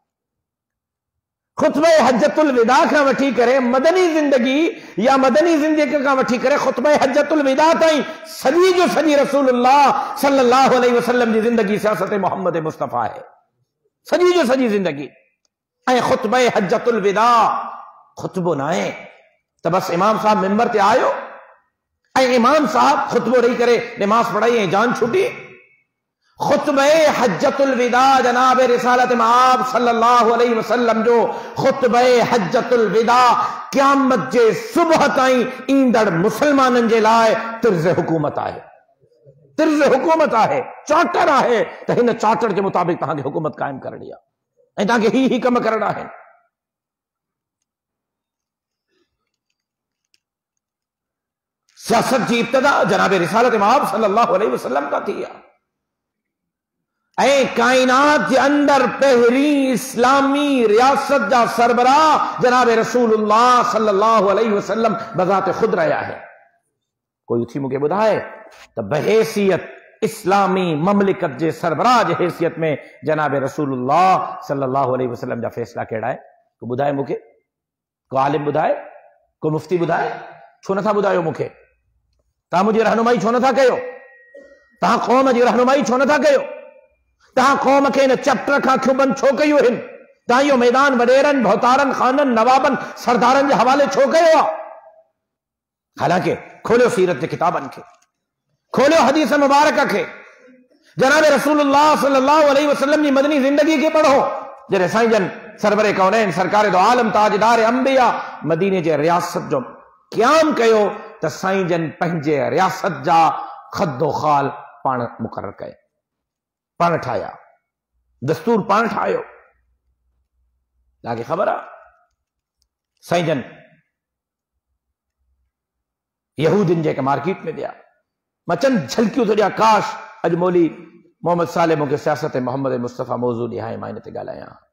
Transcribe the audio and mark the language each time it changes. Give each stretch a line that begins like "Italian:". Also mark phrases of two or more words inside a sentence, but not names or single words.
Sindhi: खुतबे हज्जतुल विदा खां वठी करे मदनी ज़िंदगी या मदनी ज़िंदगी खां वठी करे खुतबे हज्जतुल विदा ताईं सॼी जो सॼी रसूलुल्लाह
Arabic: صلى الله عليه وسلم
Sindhi: जी ज़िंदगी सियासत मोहम्मद मुस्तफ़ा आहे, सॼी जो सॼी ज़िंदगी। ऐं खुतबे हज्जतुल विदा खुतबो न आहे, तो बस इमाम साहब मिंबर ते आयो ऐं इमाम साहब खुतबो रही करे नमाज पढ़ाई ऐं जान छुटी। खुतबे हज्जतुल विदा जनाब रिसालत आब
Arabic: صلى الله عليه وسلم
Sindhi: जो खुतबे हज्जतुल विदा क़यामत जे सुबह ताईं ईंदड़ मुसलमाननि जे लाइ तिर्ज़ हुकूमत आहे, तिर्ज़ हुकूमत आहे, चार्टर आहे त हिन चार्टर जे मुताबिक़ तव्हांखे हुकूमत कायम करणी आहे ऐं तव्हांखे ही कम करणा आहिनि। सियासत जी इब्तिदा जनाब रिसालत आब
Arabic: صلى الله عليه وسلم
Sindhi: का थी आहे ऐं कायनात जे अंदर पहिरीं इस्लामी रियासत जा सरबराह जनाब रसूलुल्लाह
Arabic: صلى الله عليه وسلم
Sindhi: बज़ात खुद रहा है। कोई उथी मूंखे ॿुधाए त बहैसियत इस्लामी ममलिकत जे सरबराह जे हैसियत में जनाब रसूलुल्लाह
Arabic: صلى الله عليه وسلم
Sindhi: जा फैसला कहिड़ा है? को ॿुधाए मूंखे, को आलिम ॿुधाए, को मुफ्ती ॿुधाए? छो नथा ॿुधायो मूंखे? तव्हां मुंहिंजी रहनुमाई छो नथा कयो? तव्हां क़ौम जी रहनुमाई छो नथा कयो? तव्हां क़ौम खे हिन चैप्टर खां क्यों बंदि छो कयो आहिनि? तव्हां इहो मैदान वॾेरनि भौतारनि ख़ाननि नवाबनि सरदारनि जे हवाले छो कयो आहे? हालांकि खोलियो सीरत जे किताबनि खे, खोलियो हदीस मुबारक खे, जनाब रसूलुल्लाह
Arabic: صلى الله عليه وسلم
Sindhi: जी मदनी ज़िंदगी खे पढ़ो। जॾहिं साईं जन सरवरे कौनैन सरकार दो आलम ताजदार अंबिया मदीने जे रियासत जो क़याम कयो त साईं जन पंहिंजे रियासत जा खदो खाल पाण मुक़रर कए, पाण ठाया, दस्तूर पाण ठाहियो। तव्हांखे ख़बर आहे साईं जन यहूदिन जे हिक मार्केट में विया, मां चंद झलकियूं थो ॾियां, काश अॼु मौली मोहम्मद साले मूंखे सियासत मोहम्मद मुस्तफ़ा मौज़ू ॾियाए मां हिन ते ॻाल्हायां।